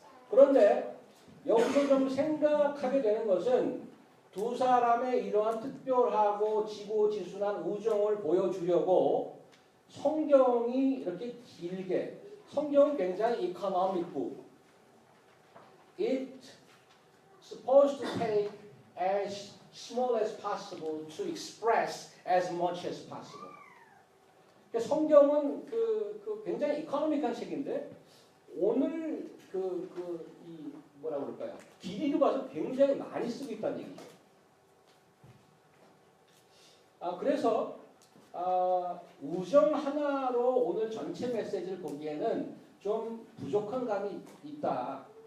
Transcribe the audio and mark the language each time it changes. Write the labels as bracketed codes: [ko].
[ko] 그런데 여기서 좀 생각하게 되는 것은 두 사람의 이러한 특별하고 지고지순한 우정을 보여주려고 성경이 이렇게 길게 성경은 굉장히 [en] economic book. It's supposed to take as small as possible to express as much as possible. [ko] 성경은 굉장히 이코노믹한 책인데 오늘 이 뭐라 그럴까요? 길이로 봐서 굉장히 많이 쓰고 있다는 얘기죠. 그래서 우정 하나로 오늘 전체 메시지를 보기에는 좀 부족한 감이 있다.